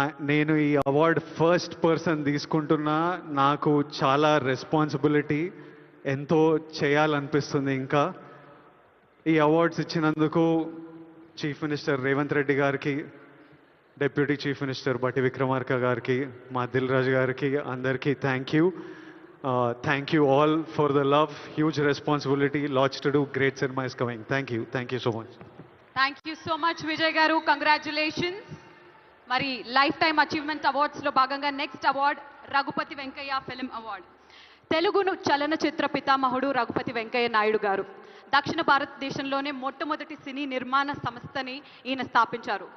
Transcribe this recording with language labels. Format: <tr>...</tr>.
<te>నేను ఈ award first person తీసుకుంటున్నా. నాకు చాలా రెస్పాన్సిబిలిటీ, ఎంతో చేయాలనిపిస్తుంది. ఇంకా ఈ అవార్డ్స్ ఇచ్చినందుకు చీఫ్ మినిస్టర్ రేవంత్ రెడ్డి గారికి, డిప్యూటీ చీఫ్ మినిస్టర్ బట్టి విక్రమార్క గారికి, మా దిల్ రాజు గారికి, అందరికీ thank you.</te> <en>Thank you all for the love, huge responsibility, lots to do, great cinema is coming. Thank you so much. Thank you so much</en> <te>Vijay గారు, congratulations. మరి life time achievement అవార్డ్స్లో భాగంగా next award Raghupathi Venkaiah film award. తెలుగును చలనచిత్ర పితామహుడు రఘుపతి వెంకయ్య నాయుడు గారు దక్షిణ భారతదేశంలోనే మొట్టమొదటి సినీ నిర్మాణ సంస్థని ఈయన స్థాపించారు.</te>